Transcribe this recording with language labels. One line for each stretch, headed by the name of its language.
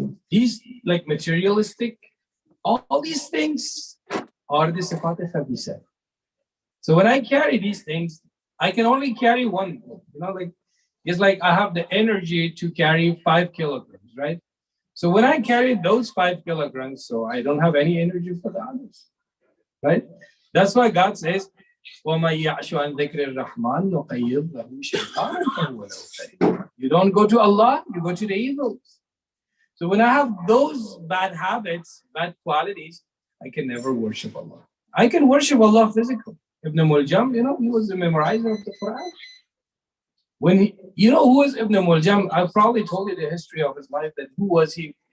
English: These materialistic, all these things are the sifat khabisa. So when I carry these things, I can only carry one. It's like I have the energy to carry 5 kilograms, right? So when I carry those 5 kilograms, so I don't have any energy for the others, right? That's why God says,
Arabic: وَمَن يَعْشُ عَنْ ذِكْرِ الرَّحْمَنِ نُقَيِّضْ لَهُ شَيْطَانًا فَهُوَ لَهُ قَرِينٌ.
English: You don't go to Allah, you go to the evils. So when I have those bad habits, bad qualities, I can never worship Allah. I can worship Allah physically. Ibn Muljam, he was the memorizer of the Quran. Who was Ibn Muljam? I probably told you the history of his life, that who was he?